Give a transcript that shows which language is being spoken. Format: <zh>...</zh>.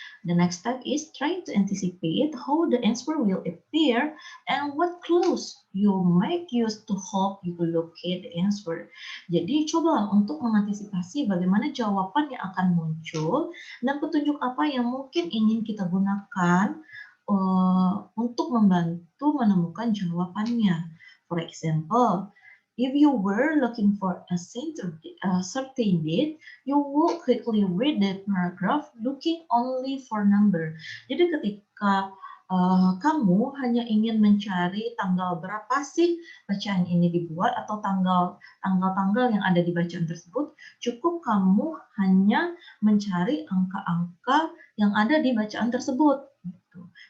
<en>The next step is try to anticipate how the answer will appear and what clues you might use to help you locate the answer.</en> <id>Jadi coba untuk mengantisipasi bagaimana jawaban yang akan muncul dan petunjuk apa yang mungkin ingin kita gunakan untuk membantu menemukan jawabannya.</id> <en>For example, If you were looking for a certain date, you would quickly read the paragraph looking only for number.</en> <id>Jadi ketika kamu hanya ingin mencari tanggal berapa sih bacaan ini dibuat atau tanggal-tanggal yang ada di bacaan tersebut, cukup kamu hanya mencari angka-angka yang ada di bacaan tersebut, gitu.</id>